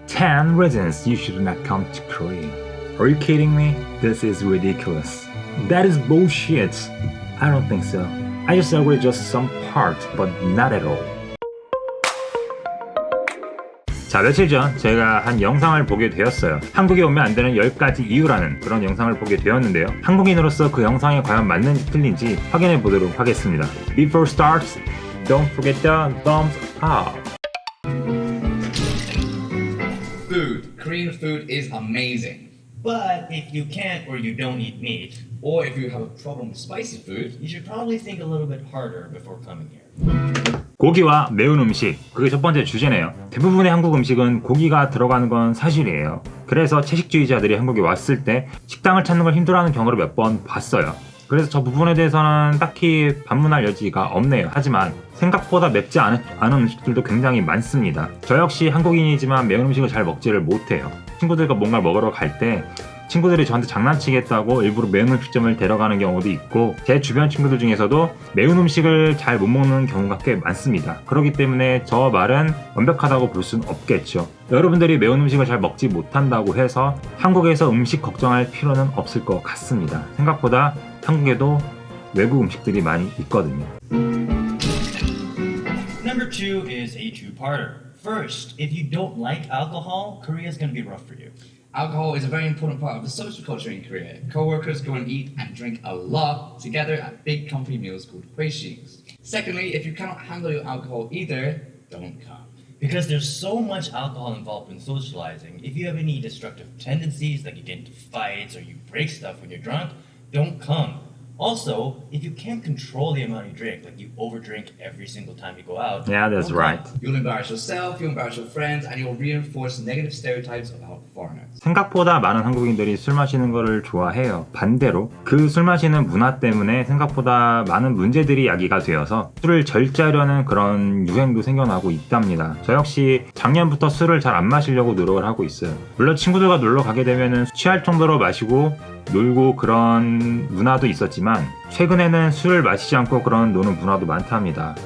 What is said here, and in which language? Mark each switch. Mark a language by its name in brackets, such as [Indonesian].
[English] 10 reasons you should not come to Korea. Are you kidding me? This is ridiculous. That is bullshit. I don't think so. I just agree just some part, but not at all. [Korean] 자, 며칠 전 제가 한 영상을 보게 되었어요. 한국에 오면 안 되는 10가지 이유라는 그런 영상을 보게 되었는데요. 한국인으로서 그 영상이 과연 맞는지 틀린지 확인해 보도록 하겠습니다. [English] Before starts, don't forget the thumbs up. Food. Korean food is amazing. But if you can't or you don't eat meat, Or if you have a problem with spicy food, you should probably think a little bit harder before coming here. [Korean] 고기와 매운 음식, 그게 첫 번째 주제네요. 대부분의 한국 음식은 고기가 들어가는 건 사실이에요. 그래서 채식주의자들이 한국에 왔을 때 식당을 찾는 걸 힘들어하는 경우를 몇 번 봤어요. 그래서 저 부분에 대해서는 딱히 반문할 여지가 없네요. 하지만 생각보다 맵지 않은 음식들도 굉장히 많습니다. 저 역시 한국인이지만 매운 음식을 잘 먹지를 못해요. 친구들과 뭔가를 먹으러 갈 때 친구들이 저한테 장난치겠다고 일부러 매운 음식점을 데려가는 경우도 있고, 제 주변 친구들 중에서도 매운 음식을 잘 못 먹는 경우가 꽤 많습니다. 그렇기 때문에 저 말은 완벽하다고 볼 수는 없겠죠. 여러분들이 매운 음식을 잘 먹지 못한다고 해서 한국에서 음식 걱정할 필요는 없을 것 같습니다. 생각보다 한국에도 외국 음식들이 많이 있거든요. [English] Number 2 is a two-parter. First, if you don't like alcohol, Korea is going to be rough for you. alcohol is a very important part of the social culture in Korea. Co-workers go and eat and drink a lot together at big company meals called hueshings. Secondly, if you cannot handle your alcohol either, don't come. Because there's so much alcohol involved in socializing, if you have any destructive tendencies, like you get into fights or you break stuff when you're drunk, don't come. Also, if you can't control the amount you drink, like you overdrink every single time you go out, Yeah, that's don't come. right. You'll embarrass yourself, you'll embarrass your friends, and you'll reinforce negative stereotypes about foreigners. [Korean] 생각보다 많은 한국인들이 술 마시는 거를 좋아해요. 반대로 그 술 마시는 문화 때문에 생각보다 많은 문제들이 야기가 되어서 술을 절제하려는 그런 유행도 생겨나고 있답니다. 저 역시 작년부터 술을 잘 안 마시려고 노력을 하고 있어요. 물론 친구들과 놀러 가게 되면 취할 정도로 마시고 놀고 그런 문화도 있었지만, 최근에는 술을 마시지 않고 그런 노는 문화도 많답니다.